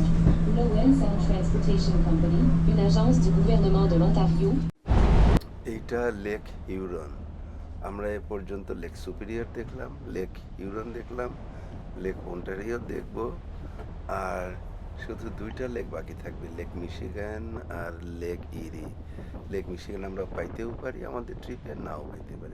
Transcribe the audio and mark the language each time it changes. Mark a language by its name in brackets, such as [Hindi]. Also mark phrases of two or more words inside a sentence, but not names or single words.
[French] Lowell Sound Transportation Company, une agence du gouvernement de l'Ontario. [Bangla] এইটা লেক হিউরন। আমরা এ পর্যন্ত লেক সুপিরিয়র দেখলাম, লেক হিউরন দেখলাম, লেক অন্টারিও দেখব, আর শুধু 2টা লেক বাকি থাকবে, লেক মিশিগান আর লেক ইরি। লেক মিশিগান আমরা পাইতেও পারি আমাদের ট্রিপে, নাও পাইতে পারি।